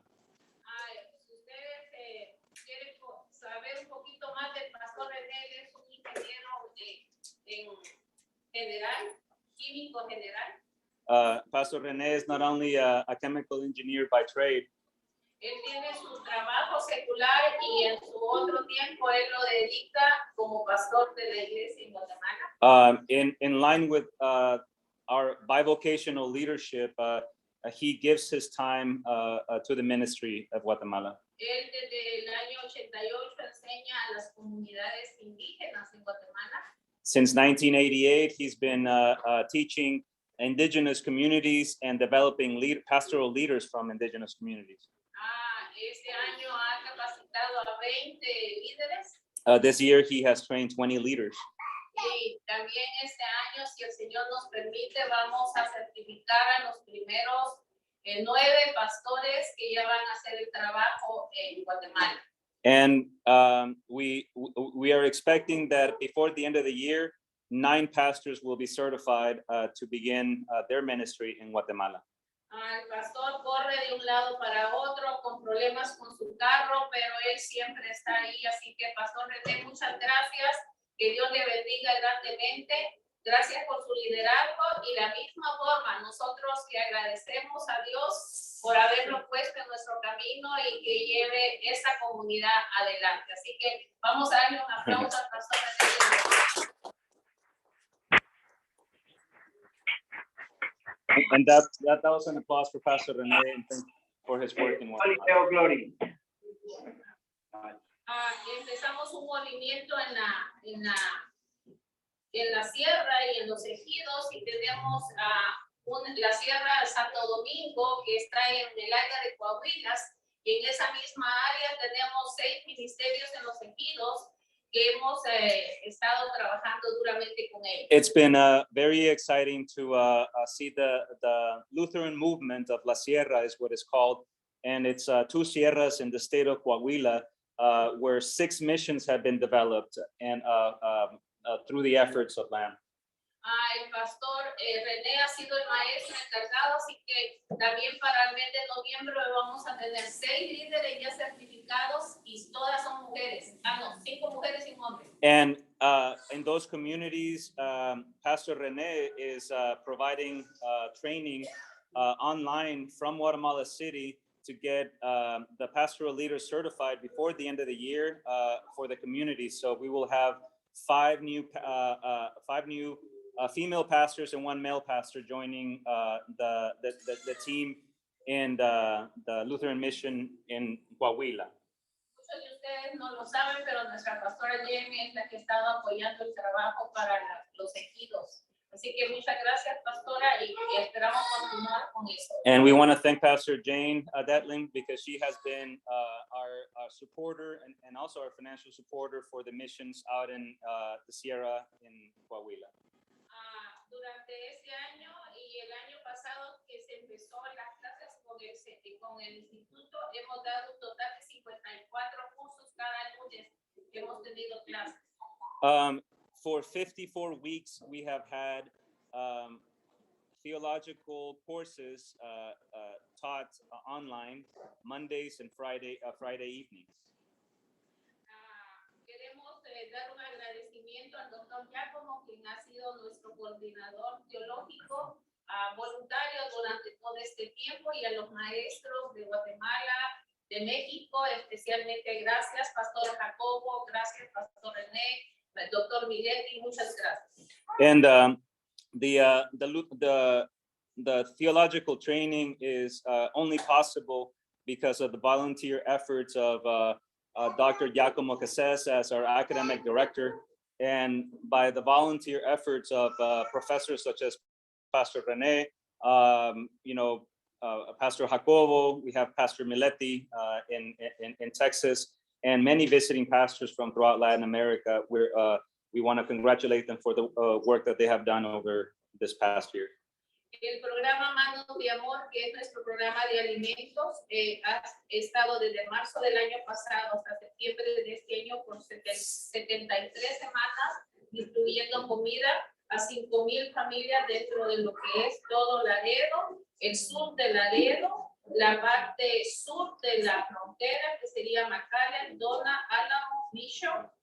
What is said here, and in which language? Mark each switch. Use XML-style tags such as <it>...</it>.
<es>Si ustedes quieren saber un poquito más del Pastor René, él es un ingeniero en general, químico general.</es> <en>Pastor René is not only a chemical engineer by trade.</en> <es>Él tiene su trabajo secular y en su otro tiempo él lo dedica como pastor de la iglesia en Guatemala.</es> <en>In line with our bivocational leadership, he gives his time to the ministry of Guatemala.</en> <es>Él desde el año 88 enseña a las comunidades indígenas en Guatemala.</es> <en>Since 1988, he's been teaching indigenous communities and developing pastoral leaders from indigenous communities.</en> <es>Este año ha capacitado a 20 líderes.</es> <en>This year, he has trained 20 leaders.</en> <es>Y también este año, si el Señor nos permite, vamos a certificar a los primeros 9 pastores que ya van a hacer el trabajo en Guatemala.</es> <en>And we are expecting that before the end of the year, 9 pastors will be certified to begin their ministry in Guatemala.</en> <es>El pastor corre de un lado para otro con problemas con su carro, pero él siempre está ahí. Así que, Pastor René, muchas gracias. Que Dios le bendiga grandemente. Gracias por su liderazgo y la misma forma nosotros que agradecemos a Dios por haberlo puesto en nuestro camino y que lleve esa comunidad adelante. Así que vamos a darle un aplauso al Pastor René.</es> <en>And that was an applause for Pastor René and thank you for his work in Guatemala.</en> <es>Empezamos un movimiento en la sierra y en los ejidos y tenemos la sierra Santo Domingo que está en el área de Coahuila y en esa misma área tenemos 6 ministerios en los ejidos que hemos estado trabajando duramente con ellos.</es> <en>It's been very exciting to see the Lutheran movement of La Sierra is what it's called. And it's 2 sierras in the state of Coahuila where 6 missions have been developed and through the efforts of LALM.</en> <es>El pastor René ha sido el maestro encargado, así que también para el mes de noviembre vamos a tener 6 líderes ya certificados y todas son mujeres. No, 5 mujeres y un hombre.</es> <en>And in those communities, Pastor René is providing training online from Guatemala City to get the pastoral leaders certified before the end of the year for the community. So we will have 5 new female pastors and 1 male pastor joining the team in the Lutheran Mission in Coahuila.</en> <es>Muchos de ustedes no lo saben, pero nuestra pastora Jamie es la que ha estado apoyando el trabajo para los ejidos. Así que muchas gracias, pastora, y esperamos continuar con eso.</es> <en>And we want to thank Pastor Jane Detling because she has been our supporter and also our financial supporter for the missions out in the Sierra in Coahuila.</en> <es>Durante este año y el año pasado que se empezó las clases con el instituto, hemos dado un total de 54 cursos cada lunes que hemos tenido clases.</es> <en>For 54 weeks, we have had theological courses taught online Mondays and Friday evenings.</en> <es>Queremos dar un agradecimiento al doctor Giacomo, quien ha sido nuestro coordinador teológico voluntario durante todo este tiempo, y a los maestros de Guatemala, de México, especialmente gracias, Pastor Jacobo, gracias, Pastor René, doctor Miletti, muchas gracias.</es> <en>And the theological training is only possible because of the volunteer efforts of Dr. Giacomo Cases as our academic director, and by the volunteer efforts of professors such as Pastor Rene, Pastor Jacobo, we have Pastor Miletti in Texas, and many visiting pastors from throughout Latin America. We want to congratulate them for the work that they have done over this past year.</en> <es>El programa Manos de Amor, que es nuestro programa de alimentos, ha estado desde marzo del año pasado hasta septiembre de este año por 73 semanas, distribuyendo comida a 5,000 familias dentro de lo que es todo Laredo, el sur de Laredo, la parte sur de la frontera, que sería McAllen, Donna, Álamo, Mission.</es>